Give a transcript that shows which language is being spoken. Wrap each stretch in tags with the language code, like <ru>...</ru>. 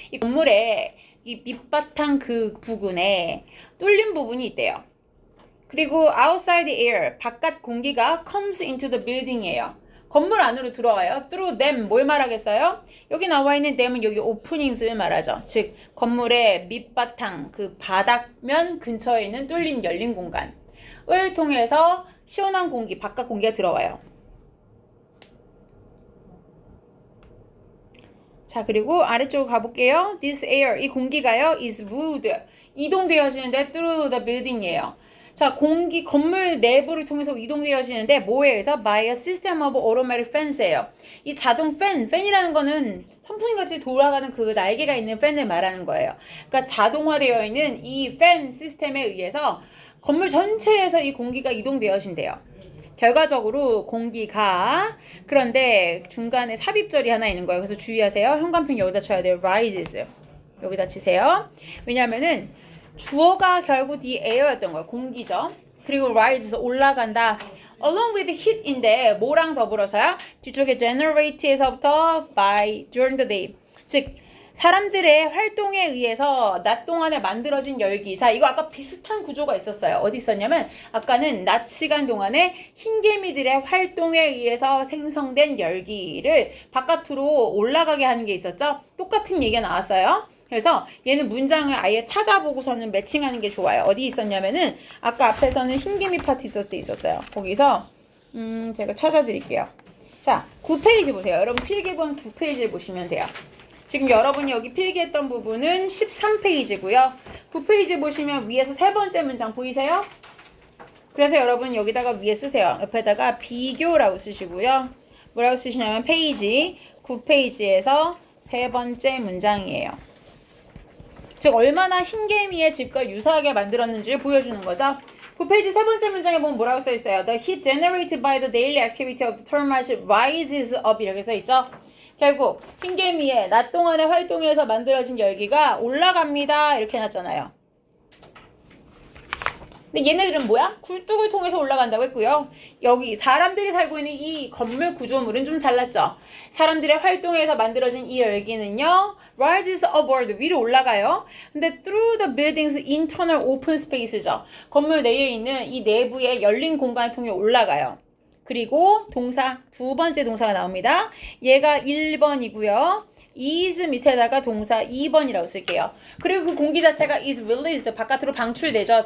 <ko>이 건물의 이 밑바탕 그 부근에 뚫린 부분이 있대요.</ko> <en>그리고 outside the air,</en> <ko>바깥 공기가</ko> <en>comes into the building 이에요.</en> <ko>건물 안으로 들어와요.</ko> <en>through them,</en> <ko>뭘 말하겠어요? 여기 나와 있는 them은 여기 openings을 말하죠. 즉, 건물의 밑바탕, 그 바닥면 근처에 있는 뚫린 열린 공간을 통해서 시원한 공기, 바깥 공기가 들어와요. 자, 그리고 아래쪽으로 가볼게요.</ko> <en>This air,</en> <ko>이 공기가요,</ko> <en>is moved,</en> <ko>이동되어지는데</ko> <en>through the building이에요.</en> <ko>자, 건물 내부를 통해서 이동되어지는데 뭐에 의해서?</ko> <en>By a system of automatic fans예요.</en> <ko>이 자동 팬이라는 거는 선풍기같이 돌아가는 그 날개가 있는 팬을 말하는 거예요. 그러니까 자동화되어 있는 이 팬 시스템에 의해서 건물 전체에서 이 공기가 이동되어진대요. 결과적으로 공기가, 그런데 중간에 삽입절이 하나 있는 거예요. 그래서 주의하세요. 현관펜 여기다 쳐야 돼요.</ko> <en>rises.</en> <ko>여기다 치세요. 왜냐면은 주어가 결국 the air였던 거예요. 공기죠. 그리고 rise에서 올라간다.</ko> <en>along with heat</en> <ko>인데 뭐랑 더불어서요?</ko> <en>뒤쪽에 generate에서부터 by during the day.</en> <ko>즉 사람들의 활동에 의해서 낮 동안에 만들어진 열기. 자, 이거 아까 비슷한 구조가 있었어요. 어디 있었냐면 아까는 낮 시간 동안에 흰개미들의 활동에 의해서 생성된 열기를 바깥으로 올라가게 하는 게 있었죠. 똑같은 얘기가 나왔어요. 그래서 얘는 문장을 아예 찾아보고서는 매칭하는 게 좋아요. 어디 있었냐면은 아까 앞에서는 흰개미 파트 있었을 때 있었어요. 거기서 제가 찾아드릴게요. 자, 9페이지 보세요. 여러분 필기본 9페이지를 보시면 돼요. 지금 여러분이 여기 필기했던 부분은 13페이지고요. 9페이지 보시면 위에서 세 번째 문장 보이세요? 그래서 여러분 여기다가 위에 쓰세요. 옆에다가 비교라고 쓰시고요. 뭐라고 쓰시냐면 페이지 9페이지에서 세 번째 문장이에요. 즉 얼마나 흰개미의 집과 유사하게 만들었는지를 보여주는 거죠. 그 페이지 세 번째 문장에 보면 뭐라고 써 있어요?</ko> <en>The heat generated by the daily activity of the termites rises up</en> <ko>이렇게 써 있죠? 결국 흰개미의 낮 동안의 활동에서 만들어진 열기가 올라갑니다. 이렇게 해놨잖아요. 근데 얘네들은 뭐야? 굴뚝을 통해서 올라간다고 했고요. 여기 사람들이 살고 있는 이 건물 구조물은 좀 달랐죠. 사람들의 활동에서 만들어진 이 열기는요.</ko> <en>rises upward</en> <ko>위로 올라가요.</ko> <en>근데 through the building's internal open space죠.</en> <ko>건물 내에 있는 이 내부의 열린 공간을 통해 올라가요. 그리고 동사 두 번째 동사가 나옵니다. 얘가 1번이고요. is 밑에다가 동사 2번이라고 쓸게요. 그리고 그 공기 자체가</ko> <en>is released</en> <ko>바깥으로 방출되죠.</ko>